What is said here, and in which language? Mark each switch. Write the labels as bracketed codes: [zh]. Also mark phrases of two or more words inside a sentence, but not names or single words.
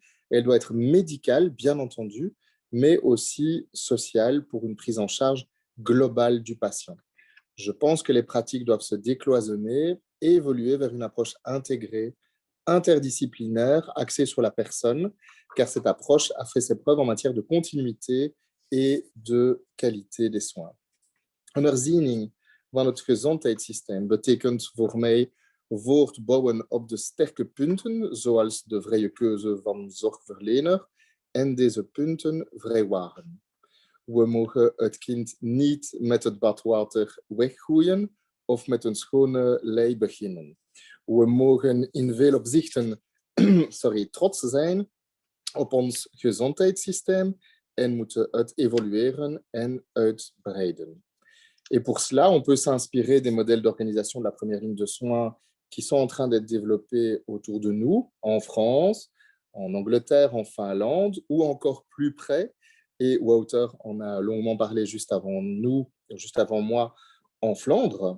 [fr] Elle doit être médicale, bien entendu, mais aussi sociale pour une prise en charge globale du patient. Je pense que les pratiques doivent se décloisonner et évoluer vers une approche intégrée, interdisciplinaire, axée sur la personne, car cette approche a fait ses preuves en matière de continuité et de qualité des soins. [nl] Een herziening van het gezondheidssysteem betekent voor mij voortbouwen op de sterke punten, zoals de vrije keuze van zorgverlener, en deze punten vrijwaren. We mogen het kind niet met het badwater weggooien of met een schone lei beginnen. We mogen in veel opzichten trots zijn op ons gezondheidssysteem en moeten het evolueren en uitbreiden. [fr] Et pour cela, on peut s'inspirer des modèles d'organisation de la première ligne de soins qui sont en train d'être développés autour de nous, en France, en Angleterre, en Finlande, ou encore plus près. Et Wouter en a longuement parlé juste avant moi, en Flandre.